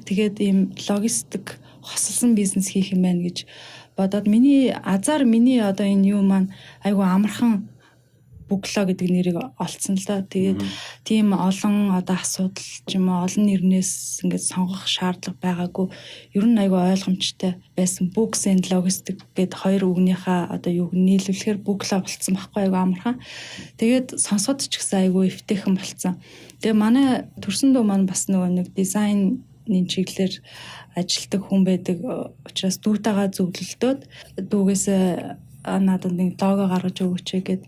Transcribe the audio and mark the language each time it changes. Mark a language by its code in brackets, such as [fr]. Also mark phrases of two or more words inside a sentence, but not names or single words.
[mn] Тэгээд ийм логистик хосолсон бизнес хийх юм байна гэж бодоод миний одоо энэ юу маань айгу амархан Booklog гэдэг нэрийг олцсон л да. Тэгээд тийм олон одоо асуудал ч юм уу олон нэрнээс ингээд сонгох шаардлага байгаагүй. Ер нь айгүй ойлгомжтой байсан. [en] Books and Logistics [mn] гэдэг 2 үгнийхээ одоо юуг нийлүүлэхээр Booklog болцсон байхгүй айгүй амархан. Тэгээд сонсоход ч гэсэн айгүй эвтэйхэн болцсон. Тэгээ манай төрсөн дүү маань бас нөгөө нэг дизайнын чиглэлээр ажилтдаг хүн байдаг учраас дүүтэйгээ зөвлөлдөөд дүүгээсээ надад нэг лого гаргаж өгөөч гэдэг.